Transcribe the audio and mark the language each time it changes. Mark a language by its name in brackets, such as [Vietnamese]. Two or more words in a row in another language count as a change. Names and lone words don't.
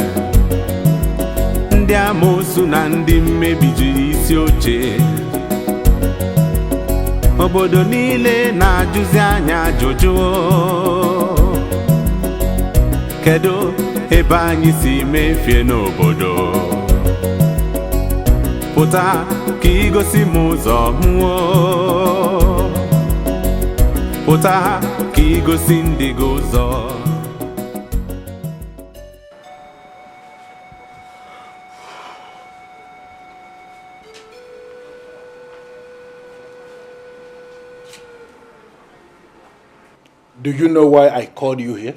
[Igbo] ndị amoosu na ndị mmebi jiri isi oche obodo niile na-ajụzi anya ajụjụ kedu ebe anyị si mefie n'obodo pụta ka igosi m ụzọ hụo pụta ka igosi ndị gị ụzọ. [English] Do you know why I called you here?